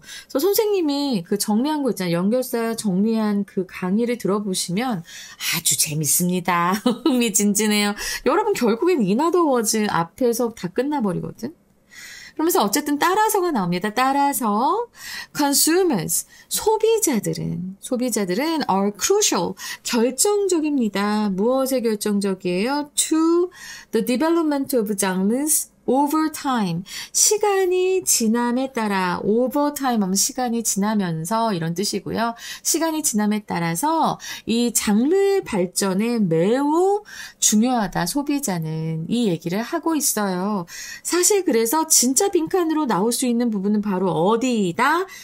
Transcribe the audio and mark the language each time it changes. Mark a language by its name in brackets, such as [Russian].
[Korean] 그래서 선생님이 그 정리한 거 있잖아요. 연결사 정리한 그 강의를 들어보시면 아주 재밌습니다. 흥미진진해요. 여러분 결국엔 [English] in other words [Korean] 앞에서 다 끝나버리거든. 그러면서 어쨌든 따라서가 나옵니다. 따라서 consumers, 소비자들은 [English] are crucial, [Korean] 결정적입니다. 무엇에 결정적이에요? [English] to the development of genres over time. [Korean] 시간이 지남에 따라 [English] over time [Korean] 하면 시간이 지나면서 이런 뜻이고요. 시간이 지남에 따라서 이 장르의 발전에 매우 중요하다. 소비자는 이 얘기를 하고 있어요. 사실 그래서 진짜 빈칸으로 나올 수 있는 부분은 바로 어디이다?